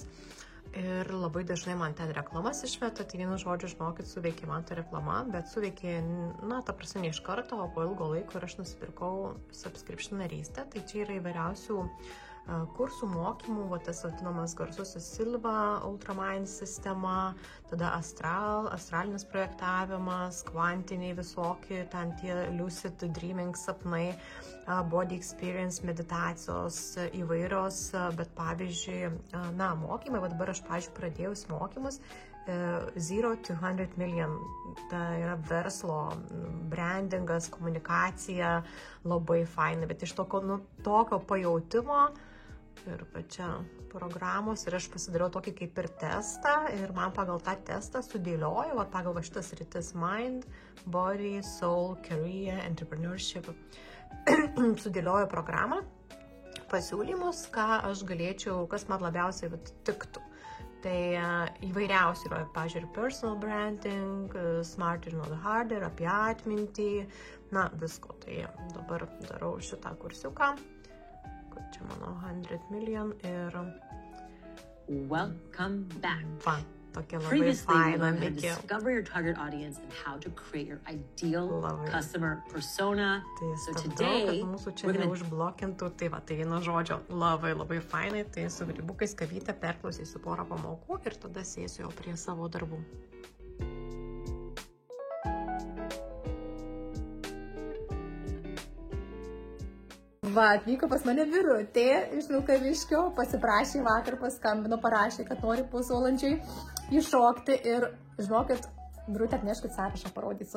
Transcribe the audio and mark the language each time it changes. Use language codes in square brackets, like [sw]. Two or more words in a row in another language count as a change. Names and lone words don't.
[lt] Ir labai dažnai man ten reklamas išmeta, tai vienu žodžiu, žinokit, suveikė man ta reklama, bet suveikė, ta prasme, ne iš karto, o po ilgo laiko ir aš nusipirkau subscription narystę. Tai čia yra įvairiausių kursų, mokymų, va tas vadinamas garsusis Silva, Ultramind sistema, tada astralinis projektavimas, kvantiniai visokie, ten tie lucid dreaming sapnai, [en] body experience, [lt] meditacijos įvairios, bet pavyzdžiui, mokymai, va dabar aš, pavyzdžiui, pradėjus mokymus 0 [en] to 100 million, [lt] tai yra verslo, brandingas, komunikacija, labai faina, bet iš tokio pajautimo ir pačia programos, ir aš pasidariau tokį kaip ir testą, ir man pagal tą testą sudėlioju, pagal šitas rytis [en] Mind, Body, Soul, Career, Entrepreneurship, [lt] sudėlioju programą, pasiūlymus, ką aš galėčiau, kas man labiausiai tiktų. Tai įvairiausiai yra, pažiūrėjau, [en] personal branding, smarter not harder, [lt] apie atmintį, visko. Tai dabar darau šitą kursiuką. Čia mano 100 million ir... [en] Welcome back. [lt] Va, tokia labai faina [en] Previously, you discover your target audience and how to create your ideal customer persona. So today, [lt] mūsų čia neužblokintų, tai va, tai vieno žodžio labai fainai, tai su grybukais kavytę perklausysiu porą pamokų ir tada sėsiu jau prie savo darbų. Va, atvyko pas mane Birutė iš Vilkaviškio, pasiprašė vakar, paskambino, parašė, kad nori pusvalandžiui įšokti ir, žinokit, Birutė, atneškit sąrašą, parodysiu.